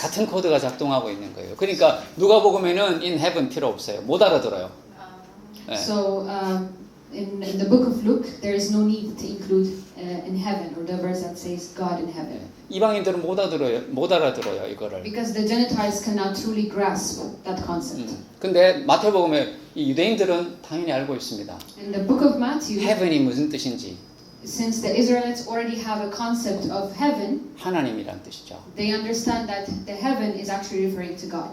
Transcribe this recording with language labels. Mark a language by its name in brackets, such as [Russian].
[Korean] 같은 코드가 작동하고 있는 거예요. 그러니까 누가복음에는 [English] in heaven [Korean] 필요 없어요. 못 알아들어요. 예. [English] So in the book of Luke, there is no need to include in heaven or the verse that says God in heaven. [Korean] 이방인들은 못 알아들어요 이거를. [English] Because the Gentiles cannot truly grasp that concept. [Korean] 근데 마태복음에 이 유대인들은 당연히 알고 있습니다. [English] In the book of Matthew, [Korean] heaven이 무슨 뜻인지 [English] since the Israelites already have a concept of heaven, [Korean] 하나님이란 뜻이죠. [English] they understand that the heaven is actually referring to God.